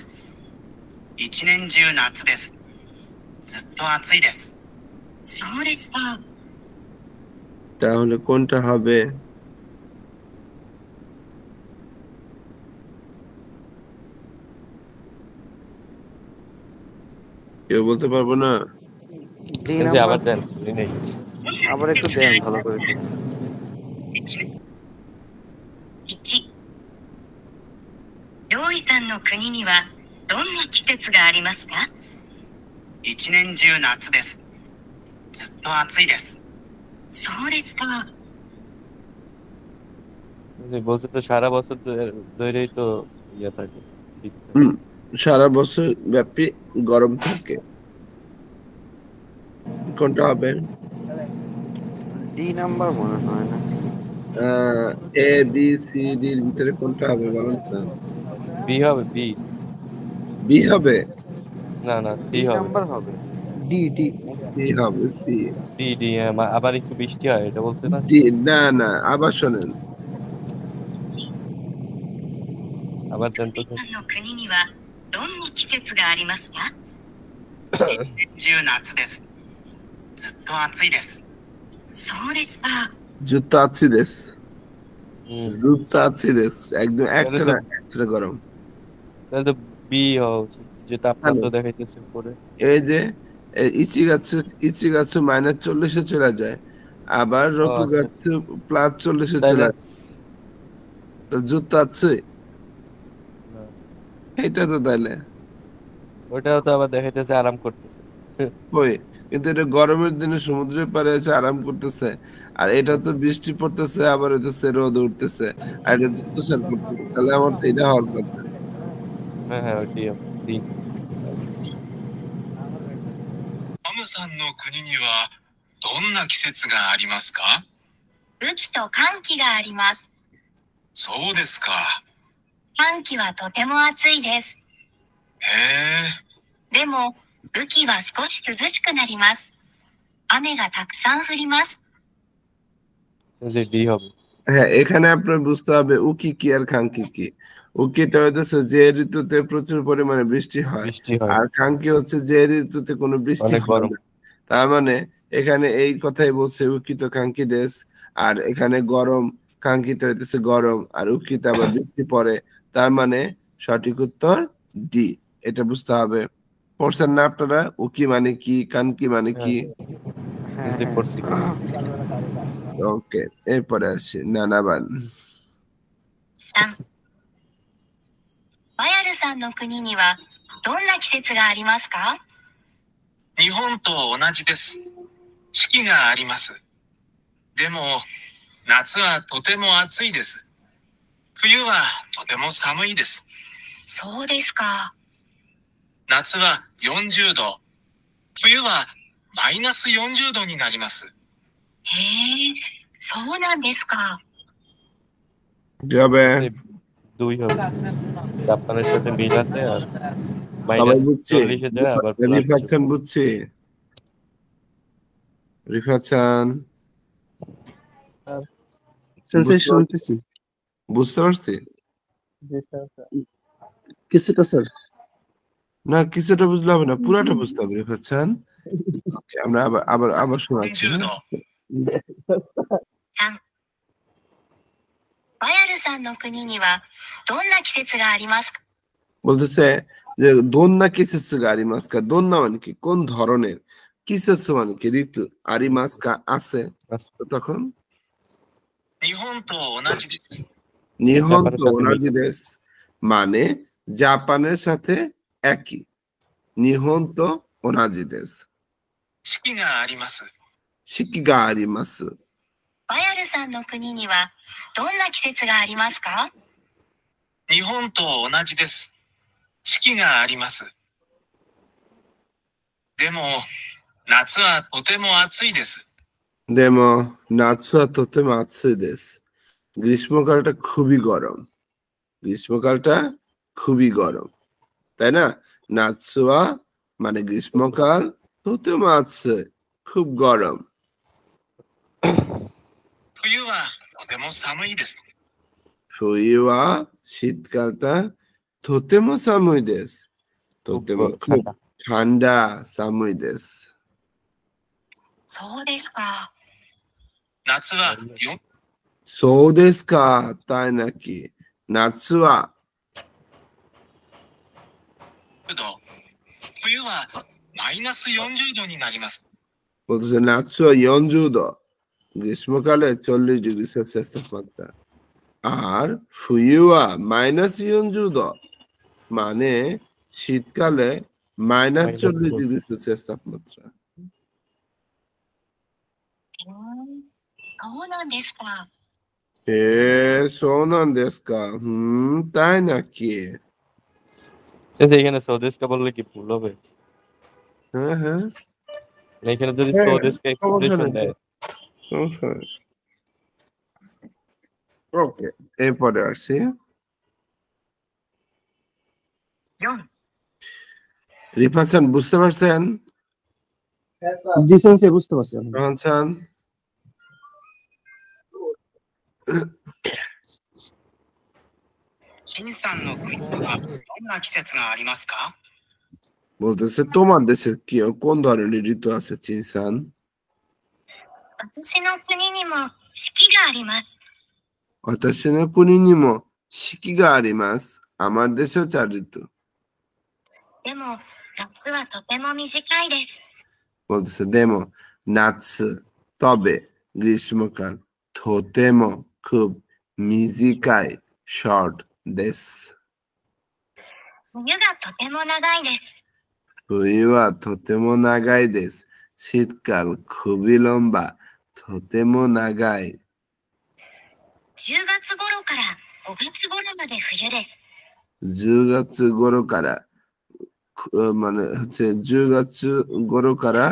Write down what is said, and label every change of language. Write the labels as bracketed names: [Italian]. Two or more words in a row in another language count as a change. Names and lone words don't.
[Japanese] 一年中夏です。ずっと暑いです。そうですか。 [Bangla] তাহলে কোনটা হবে? কেউ বলতে পারবো না? ডি এই যে আবার নাম্বার দেন, শুনি নাই। আবার একটু দেন ভালো করে শুনুন। [Japanese] 1、ジョイさんの国にはどんな季節がありますか？一年中夏です。ずっと暑いです。そうですか。 [Bangla] যে বলছে তো সারা বছর ধরেই তো ইয়ে থাকে, শীত থাকে। হুম, সারা বছর ব্যাপী গরম থাকে। কোনটা হবে? ডি নাম্বার মনে হয় না। এ বি সি ডি এর ভিতরে কোনটা হবে বলুন তো? বি হবে, বি। বি হবে? না না, সি ডি হবে। নাম্বার হবে। ডি ডি সি হবে, সি। ডি ডি আবার একটু বৃষ্টি হয়, এটা বলছে না? ডি না না, আবার শোনেন। আবার দেন তো। [Japanese] ジョイさんの国にはどんな季節がありますか？中夏です。ずっと暑いです。そうですか。ずっと暑いです, [Bangla] হুম, [Japanese] ずっと暑いです, [Bangla] একদম একটা না একটা গরম। তাহলে তো বি হওয়া উচিত, যে তাপমাত্রা দেখাইতেছে উপরে। এই যে ইচিগাচ্ছু -40 চলে যায়, আবার রকুগাচ্ছু +40 তাই চলে না? যায়। তো জুতো আছে না, এটা তো তাইলে ওটাও তো আবার দেখাইতেছে আরাম করতেছে। ওই, কিন্তু এটা গরমের দিনে সমুদ্রের পাড়ে এসে আরাম করতেছে, আর এটা তো বৃষ্টি পড়তেছে, আবার হইতেছে রোদ উঠতেছে, আর এটা তো তুষার পড়তেছে, তাহলে আমার তো এটা হওয়ার কথা। হ্যাঁ হ্যাঁ, ওইটাই হবে, ডি। [Japanese] アムさんの国にはどんな季節がありますか？雨季と寒気があります。そうですか。寒気はとても暑いです。へえ。でも、雨季は少し涼しくなります。雨がたくさん降ります。 [Bangla] যে ডি হবে। হ্যাঁ, এখানে আপনার বুঝতে হবে উকি কি আর খাঙ্কি কি। উকিটা হইতেছে যে ঋতুতে প্রচুর পরিমাণে বৃষ্টি হয়, বৃষ্টি হয়, আর খাঙ্কি হচ্ছে যে ঋতুতে কোনো বৃষ্টি অনেক হয় গরম। না। তার মানে এখানে এই কথাই বলছে উকিত খাঙ্কি দেশ, আর এখানে গরম খাঙ্কিতে হইতেছে গরম, আর উকিতে আবার বৃষ্টি পড়ে। তার মানে সঠিক উত্তর ডি, এটা বুঝতে হবে। পড়ছেন না আপনারা? উকি মানে কি, কানকি মানে কি? হ্যাঁ বুঝতে পারছি। ওকে, এরপরে আসি নানাবান। [Japanese] 3、バヤルさんの国にはどんな季節がありますか？日本と同じです。四季があります。でも、夏はとても暑いです。冬はとても寒いです。そうですか。夏は40度。冬はマイナス40度になります。へえ、そうなんですか。 [Bangla] কি হবে? দুই হবে। জাপানের সাথে মিল আছে আর সবাই মাইনাস বুঝছি? 40 যায় আবার প্লাস রিফাত চান বুঝছি? রিফাত চান সেন্সেই শুনতেছি। বুঝতে পারছি? জি স্যার। কিছুটা স্যার। না কিছুটা বুঝলে হবে না, পুরাটা বুঝতে হবে রিফাত চান। ওকে, আমরা আবার শোনাচ্ছি। [Japanese] 40 度。3、バヤルさんの国にはどんな季節がありますか？ [Bangla] বলতেছে যে [Japanese] どんな季節がありますか, [Bangla] দোন্না মানে কি কোন ধরনের, কিসেসু মানে কি ঋতু, আরিমাস্কা আছে, তো তখন [Japanese] 日本と同じです [Bangla] মানে জাপানের সাথে একই, [Japanese] 日本と同じです. 四季があります。四季があります。バヤルさんの国にはどんな季節がありますか？日本と同じです。四季があります。でも、夏はとても暑いです。でも、夏はとても暑いです。 [Bangla] গ্রীষ্মকালটা খুবই গরম। গ্রীষ্মকালটা খুবই গরম। তাই না? নাৎসুয়া মানে গ্রীষ্মকাল, [Japanese] とても暑い [Bangla] খুব গরম। [Japanese] 冬はとても寒いです。冬は শীতকালটা তোতেমো 寒いです。とても [Bangla] খুব ঠান্ডা [Japanese] 寒いです。そうですか。夏はそうですか、 [Bangla] তাই নাকি? [Japanese] 夏は冬はマイナス40度になります。বলতেছে夏は40度। [Bangla] গ্রীষ্মকালে 40 ডিগ্রি সেলসিয়াস তাপমাত্রা। আর ফুইয়া মাইনাস 40 度মানে শীতকালে মাইনাস 40 ডিগ্রি সেলসিয়াস তাপমাত্রা। [Japanese] そうなんですか。そうなんですか。 [Bangla] তাই নাকি? এখানে সৌদেশকা বললে কি ভুল হবে? হ্যাঁ হ্যাঁ, এখানে যদি সৌদেশকা এক্সপ্রেশন দেয় ওকে, এরপরে আসি। [Japanese] 4、 [Bangla] রিফাত চান বুঝতে পারছেন? জি সেন্সেই বুঝতে পারছি আমি। রহমান চান? [Japanese] 金さんの国にはどんな季節がありますか? [Bangla] বলতেছে তোমার দেশে কি কোন ধরনের ঋতু আছে চিনসান? [Japanese] 私の国にも四季があります。私の国にも四季があります。 [Bangla] আমার দেশেও 4 ঋতু। [Japanese] でも夏はとても短いです。 [Bangla] বলতেছে [Japanese] でも夏 [Bangla] তবে গ্রীষ্মকাল, তোতেমো খুব, মিজিকাই শর্ট দেশ। [Japanese] 冬がとても長いです。冬はとても長いです。 [Bangla] শীতকাল খুবই লম্বা, [Japanese] とても長い。 10月頃から5月頃まで冬です。 10月頃から [Bangla] মানে হচ্ছে [Japanese] 10 月頃から